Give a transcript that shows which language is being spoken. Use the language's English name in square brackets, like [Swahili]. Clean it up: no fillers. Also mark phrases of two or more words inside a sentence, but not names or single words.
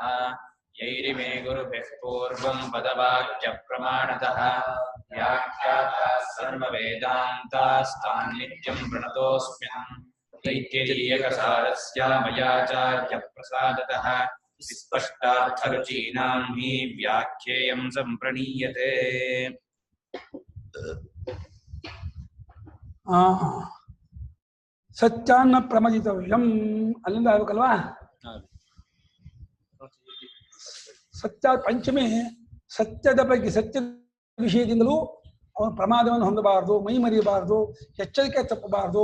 [Sanskrit] यैरिमे गुरुभिः पूर्वं पदवाक्यप्रमाणतः व्याख्याताः सर्ववेदान्तास्तान् नित्यं प्रणतोऽस्म्यहम्। तैत्तिरीयकसारस्य मयाचार्यप्रसादतः विस्पष्टार्थरुचीनां हि व्याख्येयं सम्प्रणीयते। ಸತ್ಯಾನ್ನ ಪ್ರಮದಿತವ್ಯಂ [Kannada] ಅಲ್ಲಿಂದ ಆಗ್ಬೇಕಲ್ವಾ. ಸತ್ಯ ಪಂಚಮಿ ಸತ್ಯದ ಬಗ್ಗೆ ಸತ್ಯದ ವಿಷಯದಿಂದಲೂ ಅವನು ಪ್ರಮಾದವನ್ನು ಹೊಂದಬಾರದು, ಮೈ ಮರೆಯಬಾರದು, ಎಚ್ಚರಿಕೆ ತಪ್ಪಬಾರದು.